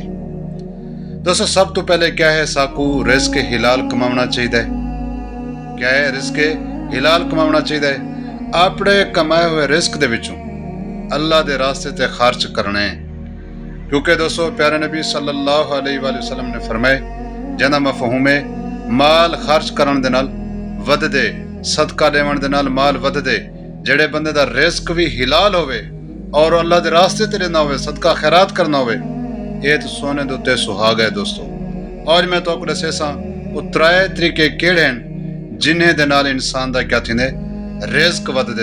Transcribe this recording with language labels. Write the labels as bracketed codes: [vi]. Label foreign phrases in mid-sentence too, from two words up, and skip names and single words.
[skr] दोस्तों, सब तो पहले क्या है, साकू रिज़्क हिलाल कमाना चाहिए। क्या है? रिज़्क हिलाल कमाना चाहिए। अपने कमाए हुए रिज़्क दे विचों अल्लाह दे रास्ते ते खर्च करने। क्योंकि दोस्तों, प्यारे नबी [ar] صلى الله عليه وسلم [skr] ने फरमाए, जिहदा मफहूम है माल खर्च करन दे नाल वधदे, सदका देवन दे नाल माल वधदे। जेड़े बंदे दा रिज़्क भी हिलाल होवे और अल्लाह दे रास्ते ते देना होवे, सदका खैरात करना होवे, ये तो सोने दे उत्ते सुहागा है। दोस्तों, आज मैं तो दसेसा वो त्राए तरीके केड़े हैं जिन्हें दे नाल इंसान दा क्या थिंदे रिज़्क वधदे।